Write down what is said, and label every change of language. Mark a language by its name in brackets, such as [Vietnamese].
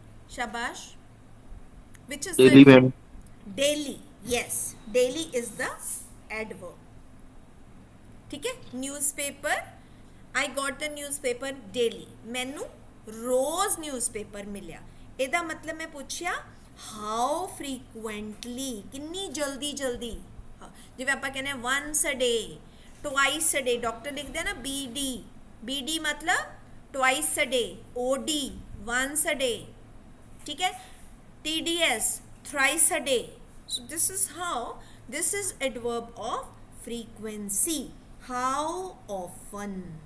[English] ਸ਼ਾਬਾਸ਼, which is Daily, the ma'am. daily, yes, daily is the adverb, [Hindi] ठीक है। [English] newspaper, I got the newspaper daily, [Punjabi] ਮੈਨੂੰ ਰੋਜ਼ newspaper ਮਿਲਿਆ। ਇਹਦਾ ਮਤਲਬ ਮੈਂ ਪੁੱਛਿਆ ਹਾਊ ਫ੍ਰੀਕੁਐਂਟਲੀ, ਕਿੰਨੀ ਜਲਦੀ ਜਲਦੀ। ਜਿਵੇਂ ਆਪਾਂ ਕਹਿੰਦੇ [English] once a day, twice a day, [Punjabi] doctor ਲਿਖਦੇ ਨਾ BD ਮਤਲਬ [English] twice a day, OD once a day, [Hindi] ठीक है। [English] TDS thrice a day। so this is how, this is adverb of frequency, how often।